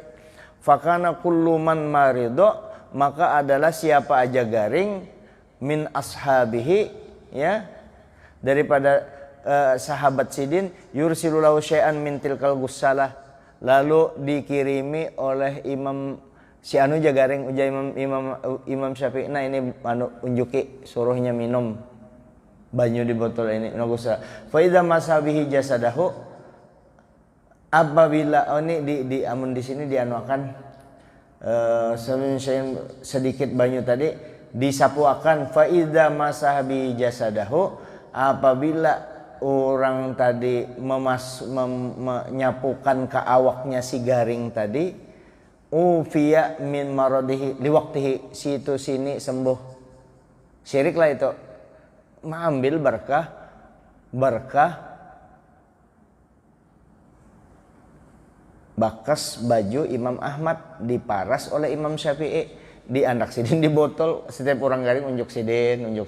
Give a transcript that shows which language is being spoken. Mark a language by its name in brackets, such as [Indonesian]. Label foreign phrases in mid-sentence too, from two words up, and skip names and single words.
[Arabic] Fakana kullu man marido, [Banjar] maka adalah siapa aja garing, [Arabic] min ashabihi [Banjar] ya, daripada sahabat sidin, [Arabic] yursilu lahu syai'an min tilkal gussalah, [Banjar] lalu dikirimi oleh imam si anu jagaring uja imam Syafi'i. Nah ini unjuki suruhnya minum banyu di botol ini nagusa. [Arabic] Fa idza masabihi jasadahu, [Banjar] apabila ini di amun di sini dianuakan sedikit banyu tadi disapuakan. [Arabic] Fa idza masabihi jasadahu, [Banjar] apabila orang tadi menyapukan ke awaknya si garing tadi, [Arabic] ufiya min maradihi liwaktihi, [Banjar] situ sini sembuh. Syirik lah itu, mengambil berkah bakas baju Imam Ahmad diparas oleh Imam Syafi'i, diandak sidin di botol, setiap orang garing unjuk sidin.